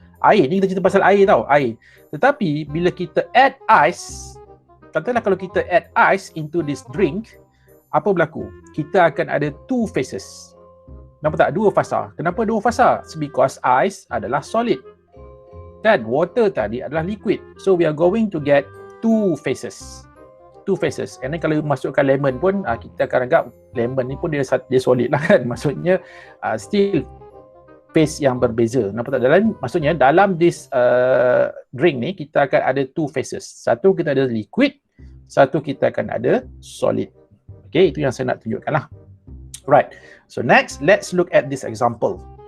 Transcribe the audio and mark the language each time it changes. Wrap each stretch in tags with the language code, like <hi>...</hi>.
<ms>Air ni kita cerita pasal air tau, air. Tetapi bila kita add ice, katalah kalau kita</ms> <en>add ice into this drink,</en> <ms>apa berlaku? Kita akan ada</ms> <en>two phases.</en> <ms>Nampak tak? Dua fasa. Kenapa dua fasa?</ms> <en>Because ice</en> <ms>adalah solid dan water tadi adalah liquid.</ms> <en>So we are going to get two phases. Two phases. And then</en> <ms>kalau masukkan lemon pun kita akan anggap lemon ni pun dia solid lah kan. Maksudnya still phase yang berbeza. Nampak tak? Maksudnya dalam</ms> <en>this drink</en> <ms>ni kita akan ada two phases. Satu kita ada liquid, satu kita akan ada solid. Okay, itu yang saya nak tunjukkan lah. Right.</ms> <en>So next, let's look at this example.</en>